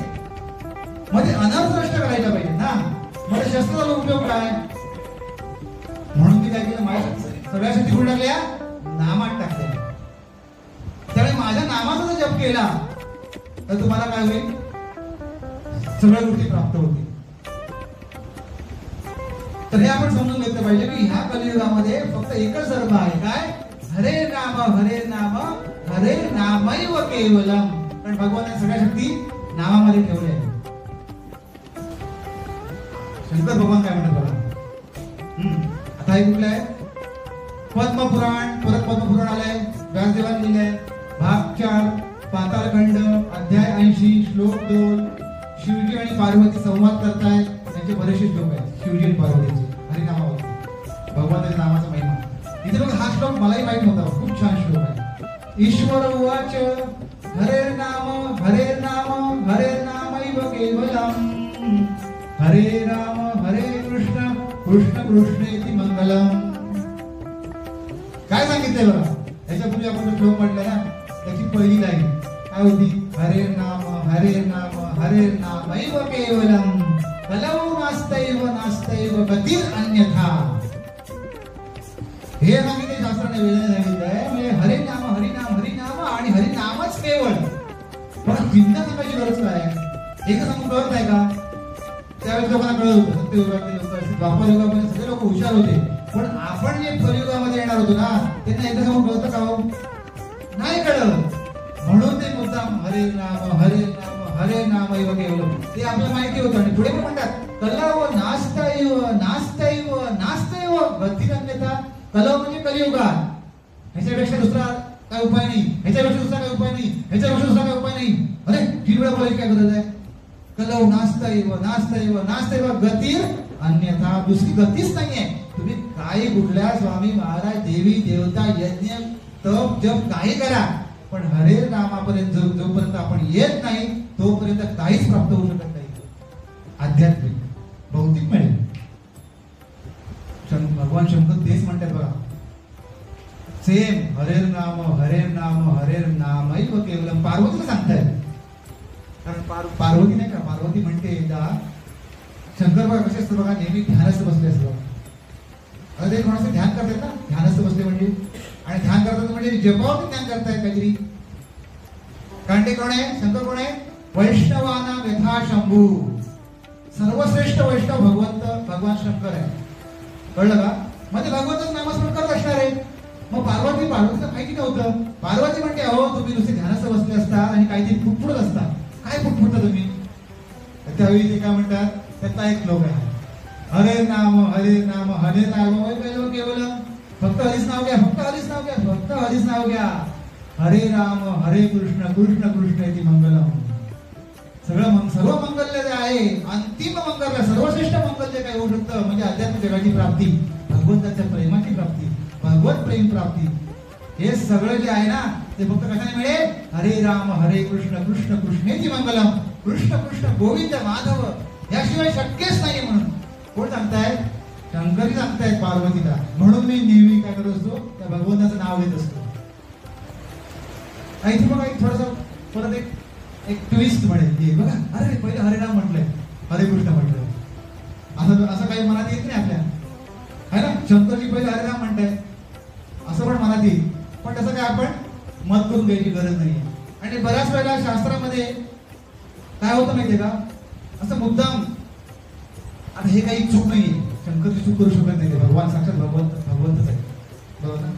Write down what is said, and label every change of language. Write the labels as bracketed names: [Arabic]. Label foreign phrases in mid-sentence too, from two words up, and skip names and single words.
[Marathi] मध्ये अनर्थ नष्ट करायला पाहिजे ना. मला शस्त्राचा उपयोग काय, म्हणून मी काय केलं, माझ्या सगळ्या शक्ती कुठे टाकल्या, नामात टाकल्या. त्यामुळे माझ्या नामाचा जर जप केला तर तुम्हाला काय होईल, सगळ्या गोष्टी प्राप्त होतील. तर हे आपण समजून घेतलं पाहिजे की ह्या कलियुगामध्ये फक्त एकच धर्म आहे, काय, [Sanskrit] हरे नाम हरे नाम हरे नामैव केवलम. [Marathi] कारण भगवानाने सगळ्या शक्ती नामामध्ये ठेवल्या आहेत. शंकर भगवान काय म्हणतात बघा. आता हे कुठलं आहे, पद्मपुराण. परत पद्मपुराण आलंय, व्यासदेवांनी लिहिलंय. भाग 4 पाताळखंड, अध्याय 80, श्लोक 2. शिवजी आणि पार्वती संवाद करतायत. त्यांचे बरेचसे श्लोक आहेत शिवजी आणि पार्वतीचे हरिनामावर, भगवंताच्या नामाचा महिमा. इथे बघा हा श्लोक मलाही माहित नव्हता, खूप छान श्लोक आहे. [Sanskrit] ईश्वर उवाच हरे नाम हरे नामैव केवलम हरे राम हरे कृष्ण कृष्ण कृष्णेति मंगलम. [Marathi] काय सांगितलंय बघा, याच्यापूर्वी आपण श्लोक म्हटलं ना, त्याची पहिली लाईन काय होती, [Sanskrit] हरे नाम हरे नामैव केवलम कलौ नास्तैव गतिर अन्यथा. [Marathi] हे सांगितले शास्त्राने, वेदाने सांगितलंय. म्हणजे हरे नाम आणि हरिनामच केवळ. पण चिंता करायची गरज काय, एक सांगून कळत नाही का. त्यावेळेस लोकांना कळत होतं, सत्ययुगातले लोक, द्वापर युगामध्ये सगळे लोक हुशार होते. पण आपण जे कलियुगामध्ये येणार होतो ना, त्यांना एकदा सांगून कळतं का, नाही कळत. म्हणून ते मुद्दाम [Sanskrit] हरे नामैव केवलम [Marathi] ते आपल्याला माहिती होतं. आणि पुढे पण म्हणतात [Sanskrit] कलौ नास्तैव गतिरन्यथा. [Marathi] कलौ म्हणजे कलियुगात, ह्याच्यापेक्षा दुसरा काय उपाय नाही, ह्याच्यापेक्षा दुसरा काय उपाय नाही, ह्याच्यापेक्षा दुसरा काय उपाय नाही. अरे 3 वेळा बोलायची काय गरज आहे. [Sanskrit] कलौ नास्तैव गतिर अन्यथा. [Marathi] दुसरी गतीच नाहीये. तुम्ही काय कुठल्या स्वामी महाराज देवी देवता यज्ञ तप जप काही करा, पण हरे नामापर्यंत जोपर्यंत आपण येत नाही तोपर्यंत काहीच प्राप्त होऊ शकत नाही. आध्यात्मिक भौतिक मिळेल. भगवान शंकर तेच म्हणतात बघा, सेम [Sanskrit] हरेर नाम हरेर नाम केवलम. [Marathi] पार्वतीला सांगतायत, कारण पार्वती नाही का, पार्वती म्हणते एकदा शंकर बघा कसे असतं बघा, नेहमी ध्यानस्थ बसले असतं. आता ते कोणाचं ध्यान करतात ना, ध्यानस्थ बसले म्हणजे, आणि ध्यान करतात म्हणजे जपावरती ध्यान करतायत काहीतरी. कारण ते कोण आहे, शंकर कोण आहे, [Sanskrit] वैष्णवाना यथा शंभू. [Marathi] सर्वश्रेष्ठ वैष्णव भगवान शंकर आहे. कळलं का? म्हणजे भगवंतच नामस्मरण करत असणार आहे. मग पार्वतीला माहिती नव्हतं. पार्वती म्हणते, अहो तुम्ही नुसते ध्यानास्थ बसले असतात आणि काहीतरी पुटपुटत असता. काय पुटपुटता तुम्ही? त्यावेळी ते काय म्हणतात, त्याचा एक श्लोक आहे, [Sanskrit] हरे नाम केवलम. [Marathi] फक्त हरीच नाव घ्या, फक्त हरीच नाव घ्या. [Sanskrit] हरे राम हरे कृष्ण कृष्ण कृष्ण इति मंगलम. [Marathi] सर्व मंगल्य जे आहे, अंतिम मंगल्य, सर्वश्रेष्ठ मंगल्य काय होऊ शकतं म्हणजे अध्यात्म जगाची प्राप्ती, भगवंताच्या प्रेमाची प्राप्ती, भगवत प्रेम प्राप्ती. हे सगळं जे आहे ना ते फक्त कशाने मिळेल, [Sanskrit] हरे राम हरे कृष्ण कृष्ण कृष्णेची मंगलम. [Marathi] कृष्ण कृष्ण गोविंद माधव याशिवाय शक्यच नाही. म्हणून कोण सांगताय, शंकरी सांगतायत पार्वतीला. म्हणून मी नेहमी काय करत असतो, त्या भगवंताचं नाव घेत असतो. इथे बघा एक थोडस परत एक ट्विस्ट म्हणेल बघा, अरे पहिले हरिनाम म्हटलंय, हरे कृष्ण म्हटलंय, असं काही मनात येत नाही आपल्या, है ना. शंकरजी पहिले हरिनाम म्हणताय असं पण मनात येईल, पण तसं काय आपण मत करून घ्यायची गरज नाहीये. आणि बऱ्याच वेळेला शास्त्रामध्ये काय होतं माहितीये का, असं मुद्दाम, आता हे काही चूक नाहीये, शंकरची चूक करू शकत नाही, भगवान साक्षात भगवंतच आहे, बरोबर ना.